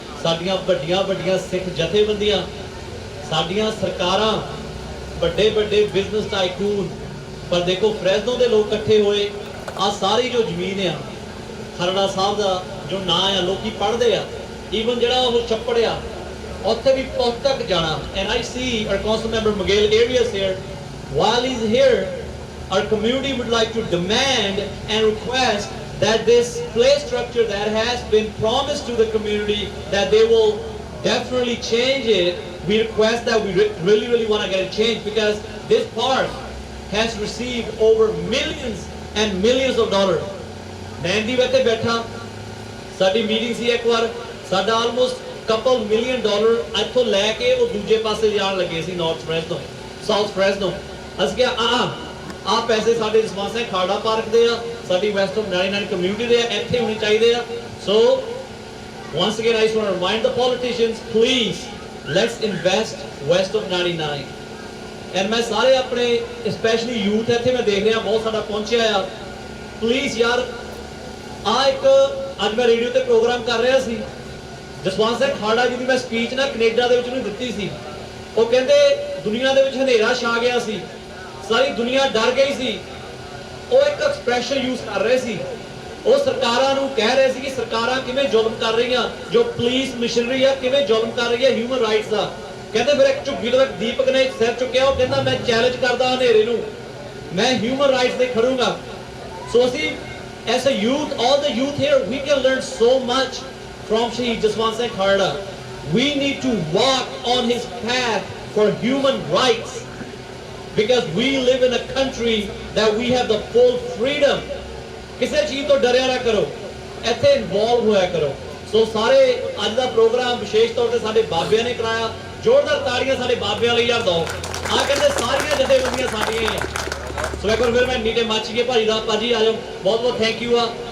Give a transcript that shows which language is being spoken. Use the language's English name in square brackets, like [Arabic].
[Punjabi] ਸਾਡੀਆਂ ਵੱਡੀਆਂ ਵੱਡੀਆਂ ਸਿੱਖ ਜਥੇਬੰਦੀਆਂ, ਸਾਡੀਆਂ ਸਰਕਾਰਾਂ, ਵੱਡੇ ਵੱਡੇ ਬਿਜ਼ਨਸ ਟਾਈਕੂਨ, ਪਰ ਦੇਖੋ ਫਰੈਜ਼ਨੋ ਦੇ ਲੋਕ ਇਕੱਠੇ ਹੋਏ। ਆ ਸਾਰੀ ਜੋ ਜ਼ਮੀਨ ਆ ਖਰੜਾ ਸਾਹਿਬ ਦਾ ਜੋ ਨਾਂ ਆ, ਲੋਕੀ ਪੜ੍ਹਦੇ ਆ। ਈਵਨ ਜਿਹੜਾ ਉਹ ਛੱਪੜ ਆ ਉੱਥੇ ਵੀ ਪੁਸਤਕ ਜਾਣਾ। [English] And I see our council member Miguel Arias here. while he's here, our community would like to demand and request that this play structure that has been promised to the community, that they will definitely change it. We request that we really want to get it changed, because this park has received over millions and millions of dollars. Nandi wete betha [Punjabi] ਸਾਡੀ meeting ਸੀ ਇੱਕ ਵਾਰ, ਸਾਡਾ almost couple $1 million ਇੱਥੋਂ ਲੈ ਕੇ ਉਹ ਦੂਜੇ ਪਾਸੇ ਜਾਣ ਲੱਗੇ ਸੀ, ਨਾਰਥ ਫਰੈਜ਼ਨੋ, ਸਾਊਥ ਫਰੈਜ਼ਨੋ। ਅਸੀਂ ਕਿਹਾ ਆ ਪੈਸੇ ਸਾਡੇ ਜਸਵੰਤ ਸਿੰਘ ਖਾਲੜਾ ਪਾਰਕ ਦੇ ਆ, ਸਾਡੀ ਵੈਸਟ ਆਫ 99 ਕਮਿਊਨਿਟੀ ਦੇ ਆ, ਇੱਥੇ ਹੋਣੇ ਚਾਹੀਦੇ ਆ। [English] So once again I just want to remind the politicians, please let's invest west of 99। [Punjabi] And ਮੈਂ ਸਾਰੇ ਆਪਣੇ ਸਪੈਸ਼ਲੀ ਯੂਥ ਇੱਥੇ ਮੈਂ ਦੇਖ ਰਿਹਾ ਬਹੁਤ ਸਾਡਾ ਪਹੁੰਚਿਆ ਆ, ਪਲੀਜ਼ ਯਾਰ ਇੱਕ ਅੱਜ ਮੈਂ ਰੇਡੀਓ ਤੇ ਪ੍ਰੋਗਰਾਮ ਕਰ ਰਿਹਾ ਸੀ, ਜਸਵੰਤ ਸਿੰਘ ਖਾਲੜਾ ਜੀ ਦੀ ਮੈਂ ਸਪੀਚ ਨਾ ਕੈਨੇਡਾ ਦੇ ਵਿੱਚ ਉਹਨੂੰ ਦਿੱਤੀ ਸੀ। ਉਹ ਕਹਿੰਦੇ ਦੁਨੀਆ ਦੇ ਵਿੱਚ ਹਨੇਰਾ ਛਾ ਗਿਆ ਸੀ, ਸਾਰੀ ਦੁਨੀਆ ਡਰ ਗਈ ਸੀ। ਉਹ ਇੱਕ ਐਕਸਪ੍ਰੈਸ਼ਨ ਯੂਜ਼ ਕਰ ਰਹੇ ਸੀ, ਉਹ ਸਰਕਾਰਾਂ ਨੂੰ ਕਹਿ ਰਹੇ ਸੀ ਕਿ ਸਰਕਾਰਾਂ ਕਿਵੇਂ ਜ਼ੁਲਮ ਕਰ ਰਹੀਆਂ, ਜੋ ਪੁਲਿਸ ਮਸ਼ੀਨਰੀ ਆ ਕਿਵੇਂ ਜ਼ੁਲਮ ਕਰ ਰਹੀ ਹੈ ਹਿਊਮਨ ਰਾਈਟਸ ਦਾ। ਕਹਿੰਦੇ ਫਿਰ ਇੱਕ ਝੁੱਗੀ ਤੋਂ ਇੱਕ ਦੀਪਕ ਨੇ ਸਿਰ ਚੁੱਕਿਆ, ਉਹ ਕਹਿੰਦਾ ਮੈਂ ਚੈਲੰਜ ਕਰਦਾ ਹਨੇਰੇ ਨੂੰ, ਮੈਂ ਹਿਊਮਨ ਰਾਈਟਸ ਤੇ ਖੜੂੰਗਾ। ਸੋ ਅਸੀਂ [English] as a youth, all the youth here, we can learn so much from Shaheed Jaswant Singh Khalda. We need to walk on his path for human rights, because we live in a country that we have the full freedom. [Punjabi] ਕਿਸੇ ਚੀਜ਼ ਤੋਂ ਡਰਿਆ ਨਾ ਕਰੋ, ਇੱਥੇ involve ਹੋਇਆ ਕਰੋ। ਸੋ ਸਾਰੇ ਅੱਜ ਦਾ ਪ੍ਰੋਗਰਾਮ ਵਿਸ਼ੇਸ਼ ਤੌਰ ਤੇ ਸਾਡੇ ਬਾਬਿਆਂ ਨੇ ਕਰਾਇਆ, ਜ਼ੋਰਦਾਰ ਤਾੜੀਆਂ ਸਾਡੇ ਬਾਬਿਆਂ ਲਈ ਯਾਰ ਦਿਓ। ਕਹਿੰਦੇ ਸਾਰੀਆਂ ਜਥੇਬੰਦੀਆਂ ਸਾਡੀਆਂ ਹੀ ਆ। ਸੋ ਇੱਕ ਵਾਰ ਫਿਰ ਮੈਂ ਨੀਟੇ ਮੱਚ ਗਏ ਭਾਜੀ ਦਾ, ਭਾਜੀ ਆ ਜਾਓ, ਬਹੁਤ ਬਹੁਤ ਥੈਂਕ ਯੂ ਆ।